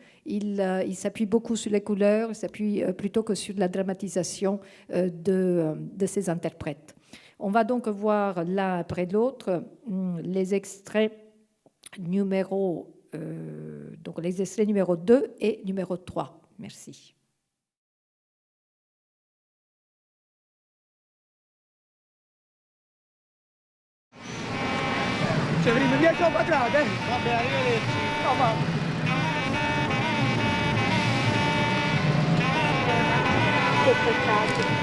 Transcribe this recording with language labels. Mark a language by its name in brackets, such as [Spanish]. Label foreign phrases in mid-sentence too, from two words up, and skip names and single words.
[French] Il s'appuie beaucoup sur les couleurs, il s'appuie plutôt que sur la dramatisation de ses interprètes. On va donc voir l'un après l'autre les extraits numéro 2 et numéro 3. Merci. [Italian] Severino, mi hai combattuto, Vabbè, arrivederci. No, ma... Che peccato.